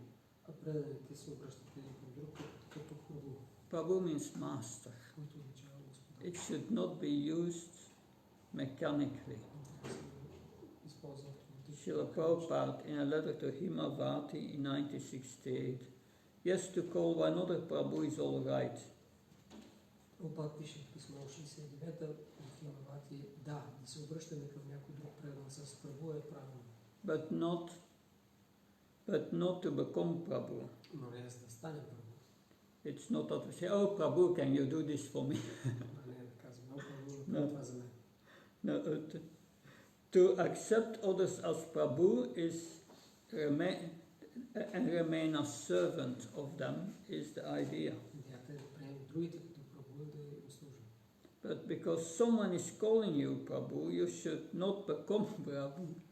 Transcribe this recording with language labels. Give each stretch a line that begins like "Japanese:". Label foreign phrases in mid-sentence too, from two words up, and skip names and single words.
English: Prabhu means master. It should not be used mechanically. Srila Prabhupada, in a letter to Himavati in 1968, yes, to call another Prabhu is all right.
Bulgarian: Прабхупад пише в писмо 69-та в Химавати, да се обръщаме към някой друг предан с Прабhu е правилно.
English: But not to become Prabhu.
Bulgarian: Но не да стане Прабhu.
English: It's not that we say, oh Prabhu, can you do this for me?
Bulgarian: Не да казваме, oh Prabhu, направи това за мен.
English: No, to accept others as Prabhu is and remain a servant of them is the idea. But because someone is calling you Prabhu, you should not become Prabhu.